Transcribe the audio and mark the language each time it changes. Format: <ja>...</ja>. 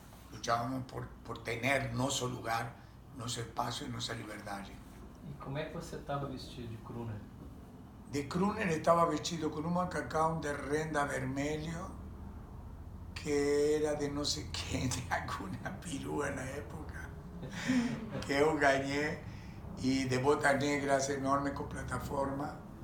<es>Luchábamos por tener nuestro lugar, nuestro espacio y nuestra libertad.</es> <pt>E como é que você estava vestido de crooner?</pt> <es>De crooner estaba vestido con un macacão de renda vermelho, que era de no sé qué, de alguna perua en la época, que yo gané, y de botas negras enormes con plataforma.</es>